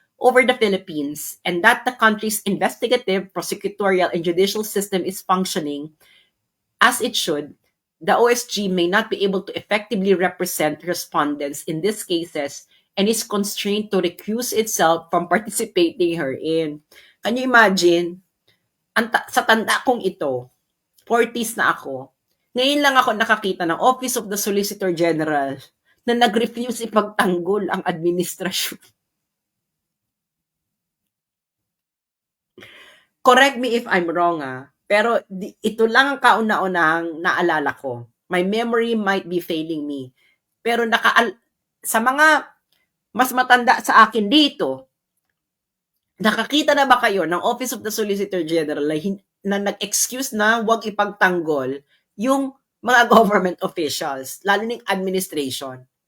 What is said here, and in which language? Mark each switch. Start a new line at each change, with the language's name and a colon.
English: over the Philippines and that the country's investigative, prosecutorial, and judicial system is functioning as it should, the OSG may not be able to effectively represent respondents in these cases and is constrained to recuse itself from participating herein. Can you imagine?
Filipino: Sa tanda kong ito, 40s na ako, ngayon lang ako nakakita ng Office of the Solicitor General na nag-refuse ipagtanggol ang administrasyon.
English: Correct me if I'm wrong,
Filipino: pero ito lang ang kauna-unahang naalala ko.
English: My memory might be failing me.
Filipino: Pero sa mga mas matanda sa akin dito, nakakita na ba kayo ng Office of the Solicitor General na nag-excuse na huwag ipagtanggol yung mga government officials, lalo ng administration?